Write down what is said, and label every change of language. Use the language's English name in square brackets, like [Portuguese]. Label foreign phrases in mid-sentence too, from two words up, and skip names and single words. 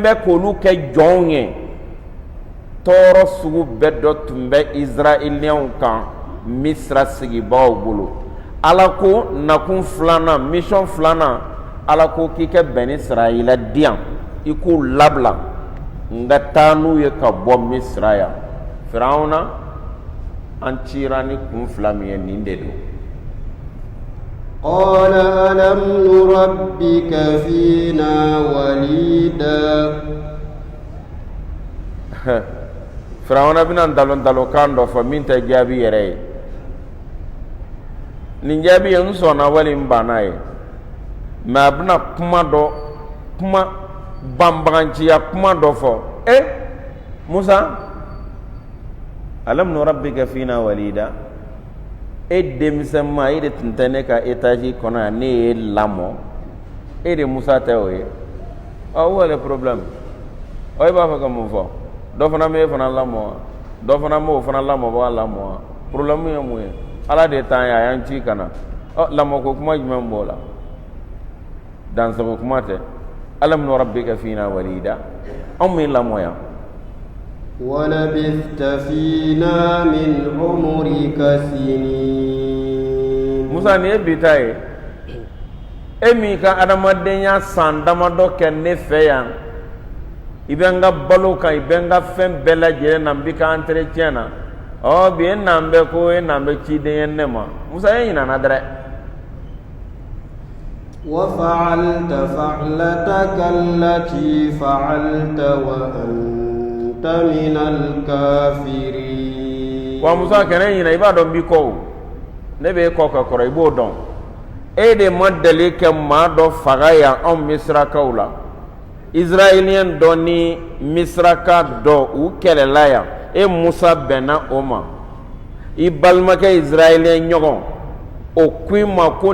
[Bambara] bɛ k'olu kɛ jɔnw ye tɔɔrɔ sugu bɛɛ dɔ tun bɛ Israeliyɛnw kan Misira sigibagaw bolo ala ko nakun filanan mission filanan ala ko k'i kɛ bɛn ni Israɛla diyan i k'u labila n ka taa n'u ye ka bɔ Misira yan Firawuna an cira ni kun fila min ye nin de don [Arabic] قال ألم نربك فينا وليدا [Bambara] Firawuna bɛna ntalon-talonkan dɔ fɔ min tɛ jaabi yɛrɛ ye nin jaabi ye n sɔnna wali n banna ye mais a bɛna kuma banbaganciya kuma dɔ fɔ Musa [Arabic] ألم نربك فينا وليدا [Bambara] denmisɛn ma e de tun tɛ ne ka étage kɔnɔ yan ne ye lamɔ e de Musa tɛ o ye [French] où est le problème [Bambara] i b'a fɛ ka mun fɔ dɔ fana bɛ e fana lamɔ wa dɔ fana m'o fana lamɔbaga lamɔ wa problème ye mun ye ala de t'an ye a y'an ci ka na lamɔko kuma jumɛn b'o la dansago kuma tɛ [Arabic] ألم نربك فينا وليدا [Bambara] anw min lamɔ yan [Arabic] ولبثت فينا من عمرك سنين [Bambara] Musa ni e bita ye e min ka adamadenya san damadɔ kɛ ne fɛ yan i bɛ n ka balo kan i bɛ n ka fɛn bɛɛ lajɛlen na n bɛ ka entretien na bi e nan bɛ ko e nan bɛ ciden ye ne ma Musa e ɲinana dɛrɛ [Arabic] وفعلت فعلتك التي فعلت وأنت من الكافرين [Bambara] wa Musa kɛnɛ ɲina i b'a dɔn n b'i kɔ ne bɛ e kɔ ka kɔrɔ i b'o dɔn e de ma deli kɛ maa dɔ faga yan anw Misirakaw la Israeliyɛn dɔ ni Misiraka dɔ u kɛlɛla yan e Musa bɛnna o ma i balimakɛ Israeliyɛn ɲɔgɔn o ko i ma ko